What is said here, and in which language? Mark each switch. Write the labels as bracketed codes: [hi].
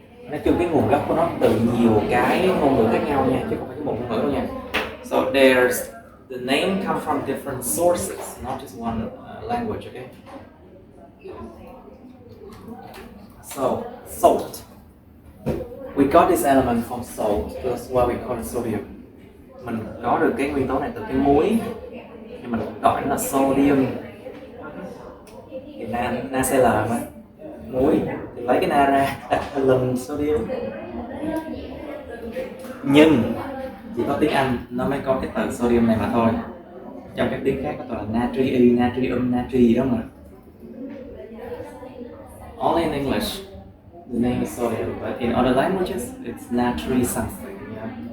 [vi] Nói chung cái nguồn gốc của nó từ nhiều cái ngôn ngữ khác nhau nha, chứ không phải cái một ngôn ngữ đâu nha. [en] So there's the name come from different sources, not just one language, okay? So salt. We got this element from salt, that's why we call it sodium. [vi] Mình có được cái nguyên tố này từ cái muối, nhưng mình gọi nó là sodium. Thì NaCl mà muối thì lấy cái na ra đặt lần sodium. Nhưng chỉ có tiếng Anh nó mới có cái từ sodium này mà thôi. Trong các tiếng khác nó toàn là natri, natrium, natri gì đó mà. [en] Only in English the name is sodium, but in other languages it's natri something. Yeah.